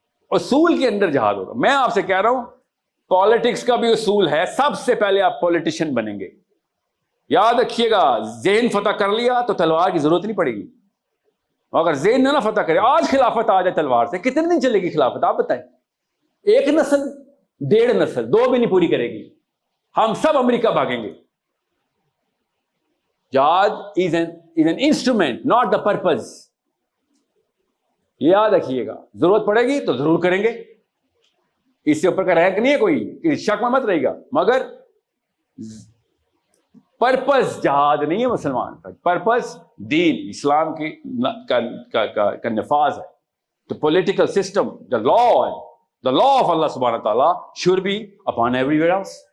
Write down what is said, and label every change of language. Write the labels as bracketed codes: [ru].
[ur] اصول کے اندر جہاد ہوگا. میں آپ سے کہہ رہا ہوں پالیٹکس کا بھی اصول ہے, سب سے پہلے آپ پولیٹیشین بنیں گے. یاد رکھیے گا, ذہن فتح کر لیا تو تلوار کی ضرورت نہیں پڑے گی. اگر ذہن نہ فتح کرے, آج خلافت آ جائے تلوار سے, کتنے دن چلے گی خلافت آپ بتائیں؟ ایک نسل, 1.5 نسل, 2 بھی نہیں پوری کرے گی. ہم سب امریکہ بھاگیں گے. [en] جہاد is an instrument, not the purpose. [ur] یاد رکھیے گا, ضرورت پڑے گی تو ضرور کریں گے. اس سے اوپر کا رینک نہیں ہے کوئی, اس شک میں مت رہے گا. مگر پرپز جہاد نہیں ہے مسلمان کا, پرپز دین اسلام کی کا نفاذ ہے. [en] تو political system, the law of Allah سبحانہ تعالیٰ should be upon everywhere else.